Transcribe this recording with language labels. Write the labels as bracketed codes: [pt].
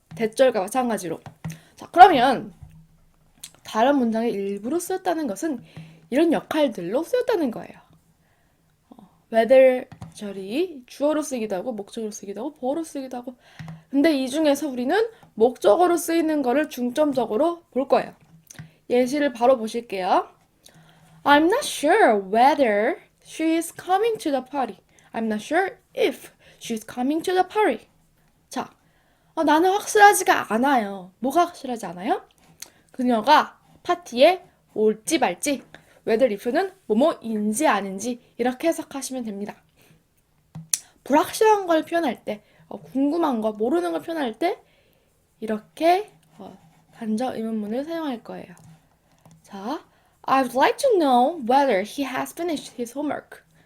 [ko] 대절과 마찬가지로. 자, 그러면 다른 문장의 일부로 쓰였다는 것은 이런 역할들로 쓰였다는 거예요. whether 절이 주어로 쓰기도 하고 목적어로 쓰기도 하고 보어로 쓰기도 하고. 근데 이 중에서 우리는 목적어로 쓰이는 거를 중점적으로 볼 거예요. 예시를 바로 보실게요. [en] I'm not sure whether she is coming to the party. I'm not sure if she's coming to the party. [ko] 자, 나는 확실하지가 않아요. 뭐가 확실하지 않아요? 그녀가 파티에 올지 말지. whether if는 뭐뭐인지 아닌지 이렇게 해석하시면 됩니다. 불확실한 걸 표현할 때, 궁금한 거, 모르는 걸 표현할 때 이렇게 간접 의문문을 사용할 거예요. [en] 자, I'd like to know whether he has finished his homework.